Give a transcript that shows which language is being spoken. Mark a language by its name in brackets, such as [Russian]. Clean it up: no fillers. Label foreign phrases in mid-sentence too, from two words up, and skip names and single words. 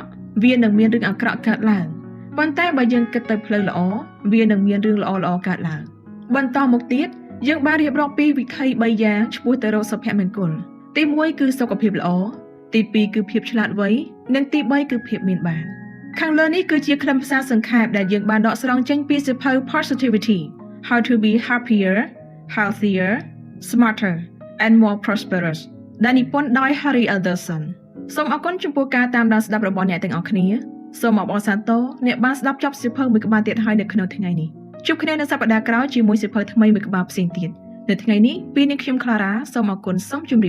[Khmer] វានឹងមានរឿងអាក្រក់កើតឡើងប៉ុន្តែបើយើងគិតទៅផ្លូវល្អវានឹងមានរឿងល្អៗកើតឡើងបន្តមកទៀតយើងបានរៀបរាប់ពី វិធី3យ៉ាងឆ្ពោះទៅរកសុភមង្គលទី1គឺសុខភាពល្អទី2គឺភាពឆ្លាតវៃនិងទី 3គឺភាពមានបានខាងលើនេះគឺជាខ្លឹមសារសង្ខេបដែលយើងបានដកស្រង់ចេញពីសៀវភៅ Positivity How to be happier, healthier, smarter and more prosperous ដែលនិពន្ធដោយ Harry Alderson សូមអរគុណចំពោះការតាមដានស្ដាប់របស់អ្នកទាំងអស់គ្នាសូមអបអរសាទរអ្នកបានស្ដាប់ចប់សៀវភៅមួយក្បាលទៀតហើយនៅក្នុងថ្ងៃនេះជួបគ្នានៅសប្តាហ៍ក្រោយជាមួយសៀវភៅថ្មីមួយក្បាលផ្សេងទៀតនៅថ្ងៃនេះពីនាងខ្ញុំ Clara សូមអរគុណសូមជម្រាប